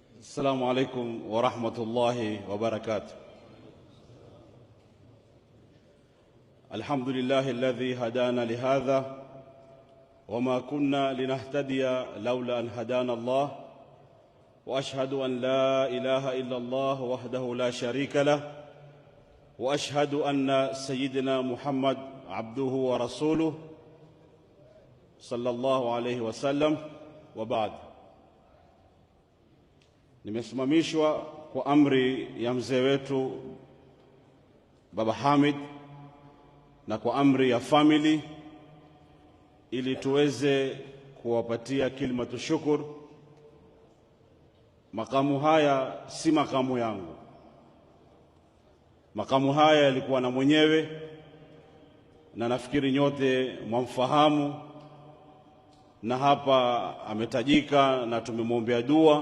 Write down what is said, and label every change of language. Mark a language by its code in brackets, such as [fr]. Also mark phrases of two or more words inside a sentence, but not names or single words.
[ar] السلام عليكم ورحمة الله وبركاته. الحمد لله الذي هدانا لهذا وما كنا لنهتدي لولا أن هدانا الله، وأشهد أن لا إله إلا الله وحده لا شريك له، وأشهد أن سيدنا محمد عبده ورسوله صلى الله عليه وسلم. وبعد, [sw] nimesimamishwa kwa amri ya mzee wetu Baba Hamid na kwa amri ya family ili tuweze kuwapatia [ar] كلمة شكر. [sw] Makamu haya si makamu yangu, makamu haya yalikuwa na mwenyewe, na nafikiri nyote mwamfahamu, na hapa ametajika na tumemwombea dua.